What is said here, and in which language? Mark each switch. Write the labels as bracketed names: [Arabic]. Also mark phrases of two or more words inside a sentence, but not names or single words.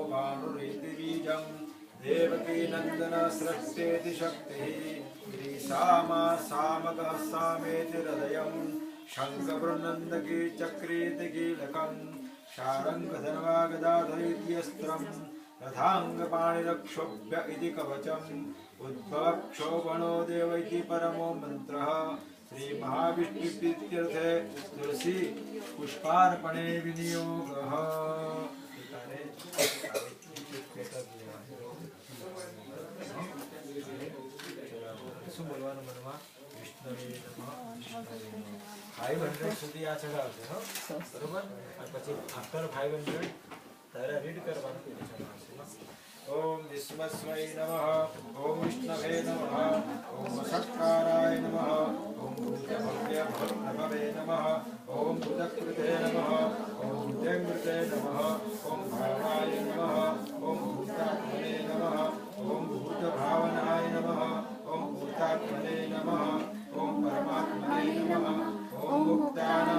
[Sanskrit] भानुरिति बीजं देवकी नन्दन सृष्टेति शक्तिः श्रीसामा सामगः सामेति हृदयं शङ्खवृन्नन्दकी चक्रेति कीलकं शारङ्गधन्वा गदाधरीत्यस्त्रं रथाङ्गपाणिरक्षोभ्य इति कवचम् उद्भवक्षोभणो देव इति परमो मन्त्रः श्रीमहाविष्णुप्रीत्यर्थे तुलसी पुष्पार्पणे विनियोगः। [Gujarati] फाइव 500 સુધી આ ચડાવશે હો બરોબર અને પછી આફ્ટર 500 તારે રીડ કરવાનું છે। [Sanskrit] ओम विष्णुस्वै नमः ओम विष्णवे नमः ओम सत्काराय नमः ओम भूतभव्यभवे नमः ओम भूतकृते नमः ओम भूतेमृते नमः ओम भावाय नमः ओम भूतात्मने नमः ओम भूतभावनाय नमः ओम भूतात्मने नमः ओम परमात्मने नमः ओम मुक्तानां